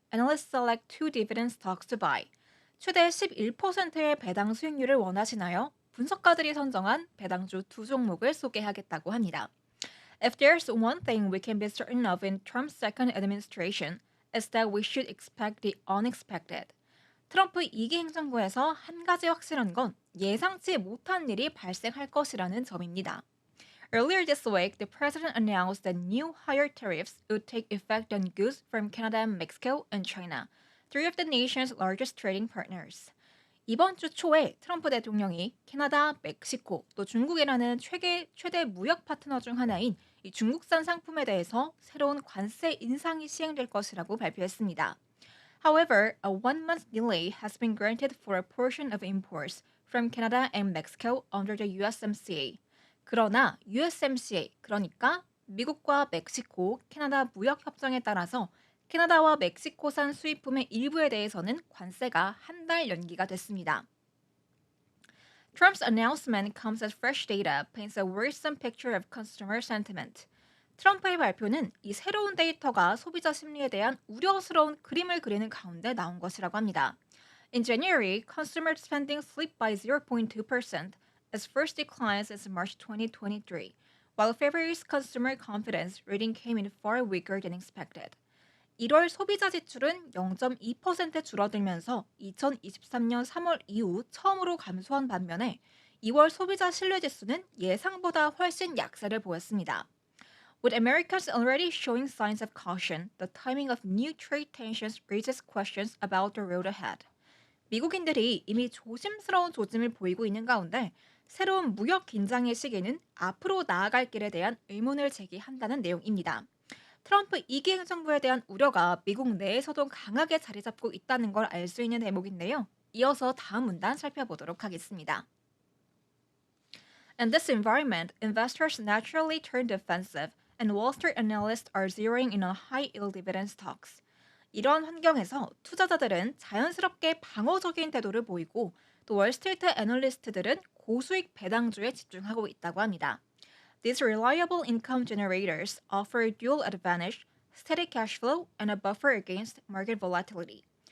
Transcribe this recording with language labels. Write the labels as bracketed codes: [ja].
[en] Analysts select two dividend stocks to buy. [ko] 최대 11%의 배당 수익률을 원하시나요? 분석가들이 선정한 배당주 두 종목을 소개하겠다고 합니다. [en] If there's one thing we can be certain of in Trump's second administration, it's that we should expect the unexpected. [ko] 트럼프 2기 행정부에서 한 가지 확실한 건 예상치 못한 일이 발생할 것이라는 점입니다. [en] Earlier this week, the president announced that new higher tariffs would take effect on goods from Canada, Mexico, and China, three of the nation's largest trading partners. [ko] 이번 주 초에 트럼프 대통령이 캐나다, 멕시코, 또 중국이라는 최대 무역 파트너 중 하나인 이 중국산 상품에 대해서 새로운 관세 인상이 시행될 것이라고 발표했습니다. [en] However, a one-month delay has been granted for a portion of imports from Canada and Mexico under the USMCA. [ko] 그러나 USMCA, 그러니까 미국과 멕시코, 캐나다 무역 협정에 따라서 캐나다와 멕시코산 수입품의 일부에 대해서는 관세가 한 달 연기가 됐습니다. [en] Trump's announcement comes as fresh data paints a worrisome picture of consumer sentiment. [ko] 트럼프의 발표는 이 새로운 데이터가 소비자 심리에 대한 우려스러운 그림을 그리는 가운데 나온 것이라고 합니다. [en] In January, consumer spending slipped by 0.2%, its first decline since March 2023, while February's consumer confidence reading came in far weaker than expected. [ko] 1월 소비자 지출은 0.2% 줄어들면서 2023년 3월 이후 처음으로 감소한 반면에 2월 소비자 신뢰 지수는 예상보다 훨씬 약세를 보였습니다. [en] With Americans already showing signs of caution, the timing of new trade tensions raises questions about the road ahead. [ko] 미국인들이 이미 조심스러운 조짐을 보이고 있는 가운데 새로운 무역 긴장의 시기는 앞으로 나아갈 길에 대한 의문을 제기한다는 내용입니다. 트럼프 2기 행정부에 대한 우려가 미국 내에서도 강하게 자리 잡고 있다는 걸 알 수 있는 대목인데요. 이어서 다음 문단 살펴보도록 하겠습니다. [en] In this environment, investors naturally turn defensive and Wall Street analysts are zeroing in on high-yield dividend stocks. [ko] 이러한 환경에서 투자자들은 자연스럽게 방어적인 태도를 보이고 또 월스트리트 애널리스트들은 고수익 배당주에 집중하고 있다고 합니다. [en] These reliable income generators offer dual advantage, steady cash flow, and a buffer against market volatility.